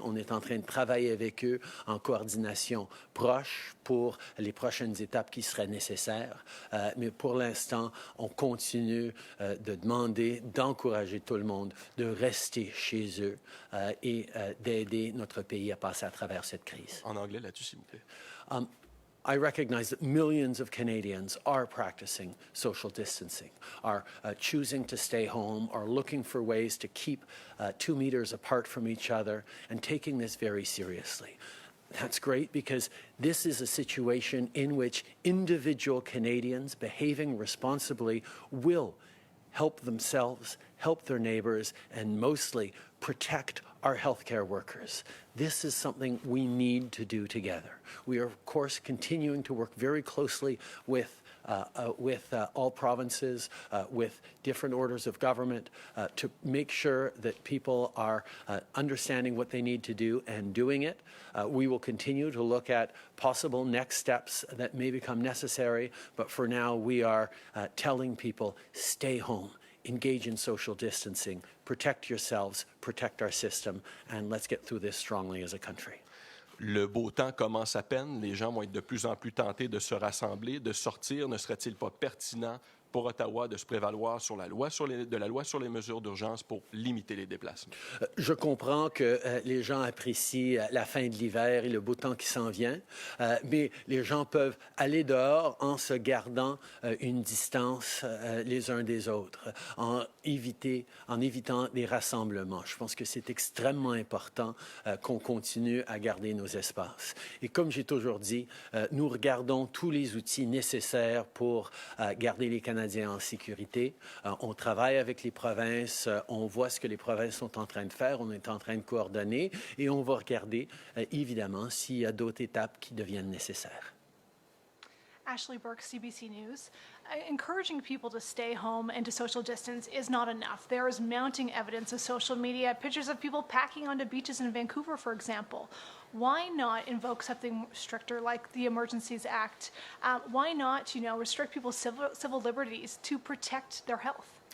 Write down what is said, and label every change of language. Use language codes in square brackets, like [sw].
[fr] On est en train de travailler avec eux en coordination proche pour les prochaines étapes qui seraient nécessaires. Mais pour l'instant, on continue de demander, d'encourager tout le monde de rester chez eux et d'aider notre pays à passer à travers cette crise. En anglais, là-dessus, s'il vous plaît. [en] I recognize that millions of Canadians are practicing social distancing, are choosing to stay home, are looking for ways to keep 2 meters apart from each other, and taking this very seriously. That's great because this is a situation in which individual Canadians behaving responsibly will help themselves, help their neighbors, and mostly protect our healthcare workers. This is something we need to do together. We are, of course, continuing to work very closely with all provinces, with different orders of government, to make sure that people are understanding what they need to do and doing it. We will continue to look at possible next steps that may become necessary, but for now we are telling people, stay home, engage in social distancing, protect yourselves, protect our system, and let's get through this strongly as a country. [fr] Le beau temps commence à peine. Les gens vont être de plus en plus tentés de se rassembler, de sortir. Ne serait-il pas pertinent pour Ottawa de se prévaloir sur la loi sur les mesures d'urgence pour limiter les déplacements. Je comprends que les gens apprécient la fin de l'hiver et le beau temps qui s'en vient, mais les gens peuvent aller dehors en se gardant une distance les uns des autres, en évitant des rassemblements. Je pense que c'est extrêmement important qu'on continue à garder nos espaces. Et comme j'ai toujours dit, nous regardons tous les outils nécessaires pour garder les Canadiens en sécurité. On travaille avec les provinces, on voit ce que les provinces sont en train de faire, on est en train de coordonner et on va regarder, évidemment, s'il y a d'autres étapes qui deviennent nécessaires. [en] Ashley Burke, CBC News. Encouraging people to stay home and to social distance is not enough. There is mounting evidence of social media, pictures of people packing onto beaches in Vancouver, for example. Why not invoke something stricter like the Emergencies Act? Why not, restrict people's civil liberties to protect their health?